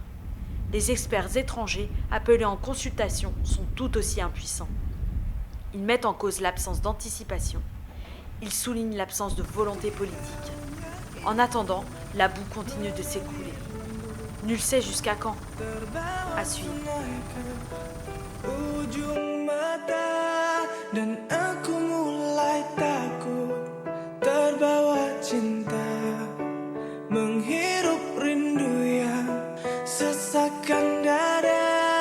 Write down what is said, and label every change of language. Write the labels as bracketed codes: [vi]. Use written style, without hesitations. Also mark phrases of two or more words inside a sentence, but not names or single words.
[fr] Les experts étrangers appelés en consultation sont tout aussi impuissants. Ils mettent en cause l'absence d'anticipation. Ils soulignent l'absence de volonté politique. En attendant, la boue continue de s'écouler. Nul sait jusqu'à quand. À suivre. [id] Dan aku mulai takut terbawa cinta, menghirup rindu yang sesakkan dada.